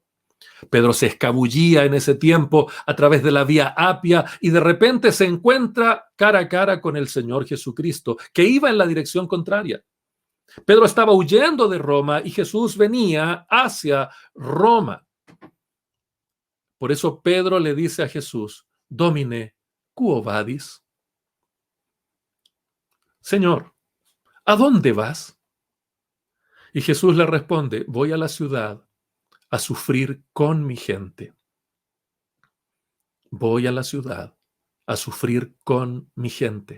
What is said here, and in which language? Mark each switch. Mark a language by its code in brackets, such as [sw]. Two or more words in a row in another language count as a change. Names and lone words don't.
[es] Pedro se escabullía en ese tiempo a través de la vía Apia y de repente se encuentra cara a cara con el Señor Jesucristo, que iba en la dirección contraria. Pedro estaba huyendo de Roma y Jesús venía hacia Roma. Por eso Pedro le dice a Jesús, [la] Domine, quo vadis? [es] Señor, ¿a dónde vas? Y Jesús le responde, voy a la ciudad a sufrir con mi gente. Voy a la ciudad a sufrir con mi gente.